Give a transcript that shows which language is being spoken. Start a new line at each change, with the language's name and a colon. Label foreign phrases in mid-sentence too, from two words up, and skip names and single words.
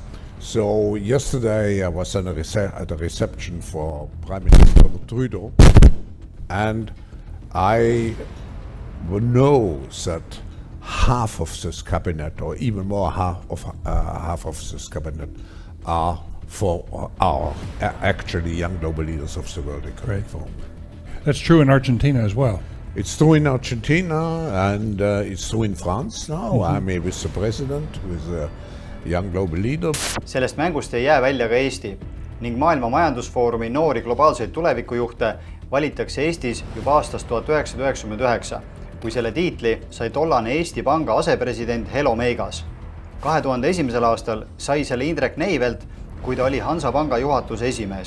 English: So yesterday I was at a reception for Prime Minister Trudeau, and I know that half of this cabinet, or even more half of this cabinet, are for our actually young global leaders of the World Economic Forum. That's true in Argentina as well. It's true in Argentina and it's true in France now. I mean, with the president, with a young global leader.
Estonian: Sellest mängust ei jää välja ka Eesti ning Maailma majandusfoorumi noori globaalseid tulevikujuhte valitakse Eestis juba aastast 1999, kui selle tiitli sai tollane Eesti Panga asepresident Helo Meigas. 2001. aastal sai selle Indrek Neivelt, kui ta oli Hansapanga juhatuse esimees.